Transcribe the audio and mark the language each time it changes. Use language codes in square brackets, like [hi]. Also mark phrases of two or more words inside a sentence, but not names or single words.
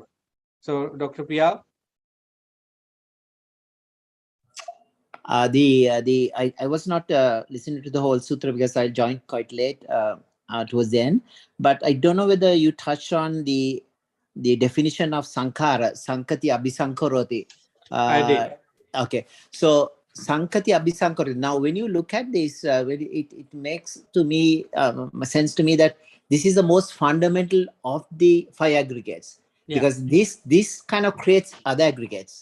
[en] So Dr. Piyal? I was not listening to the whole sutra because I joined quite late towards the end, but I don't know whether you touched on the definition of sankhara, [pi] sankati abhisankaroti. [en] I did. Okay, so [pi] sankati abhisankaroti. [en] Now, when you look at this, it makes to me sense to me that this is the most fundamental of the five aggregates, because this kind of creates other aggregates.